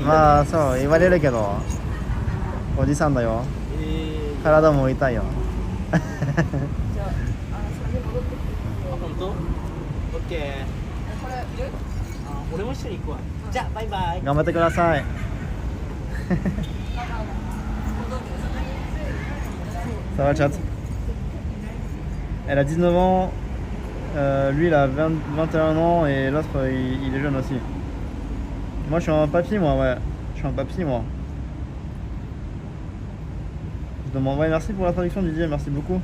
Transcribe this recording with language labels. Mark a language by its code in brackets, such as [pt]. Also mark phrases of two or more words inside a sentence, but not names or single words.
[ja] まあそう言われるけど、おじさんだよ。体も痛いよ。あ、本当？オッケー。あ、俺も一緒に行くわ。じゃあバイバイ。頑張ってください。 [fr] Ça va, chat? Elle a 19 ans, lui il a 21 ans et l'autre il est jeune aussi. Moi je suis un papy, moi, ouais. Je suis un papy, moi. Je demande, ouais, merci pour la traduction, Didier, merci beaucoup.